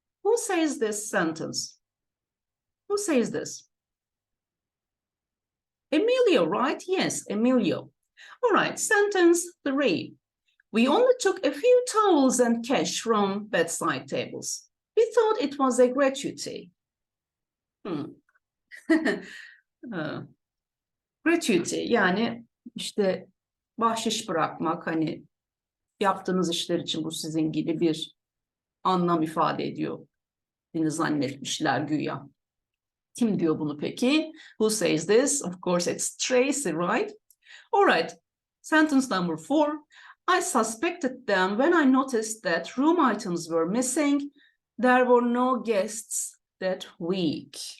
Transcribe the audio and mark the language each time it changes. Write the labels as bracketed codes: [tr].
[en] Who says this sentence? Who says this? Emilio, right? Yes, Emilio. All right, sentence 3. We only took a few towels and cash from bedside tables. We thought it was a gratuity. [tr] Gratuity, yani işte bahşiş bırakmak, hani yaptığınız işler için bu sizin gibi bir anlam ifade ediyor. Beni zannetmişler güya. Kim diyor bunu peki? [en] Who says this? Of course it's Tracy, right? All right. Sentence number 4. I suspected them when I noticed that room items were missing. There were no guests that week.